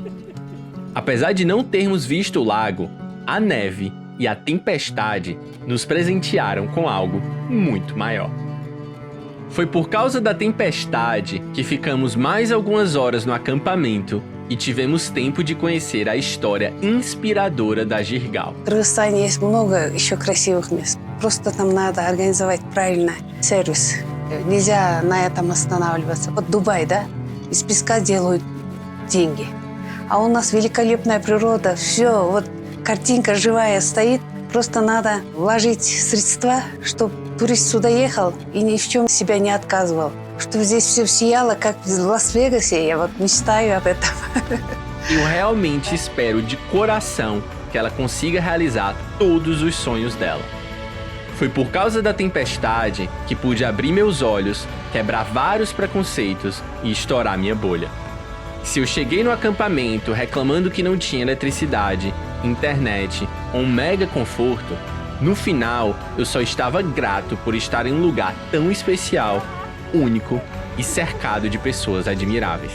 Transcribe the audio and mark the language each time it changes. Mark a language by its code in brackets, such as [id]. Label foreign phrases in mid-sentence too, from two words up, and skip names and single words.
[pt] Apesar de não termos visto o lago, a neve e a tempestade nos presentearam com algo muito maior. Foi por causa da tempestade que ficamos mais algumas horas no acampamento и tivemos tempo de conhecer a história inspiradora da Жиргал. [ru] В Кыргызстане есть много еще красивых мест. Просто там надо организовать правильно сервис. Нельзя на этом останавливаться. Вот Дубай, да? Из песка делают деньги. А у нас великолепная природа. Все, вот картинка живая стоит. Просто надо вложить средства, чтобы турист сюда ехал и ни в чем себя не отказывал. Чтобы здесь все сияло, как в Лас-Вегасе. Я вот мечтаю об этом. [pt] Eu realmente espero de coração que ela consiga realizar todos os sonhos dela. Foi por causa da tempestade que pude abrir meus olhos, quebrar vários preconceitos e estourar minha bolha. Se eu cheguei no acampamento reclamando que não tinha eletricidade, internet ou um mega conforto, no final eu só estava grato por estar em um lugar tão especial, único e cercado de pessoas admiráveis.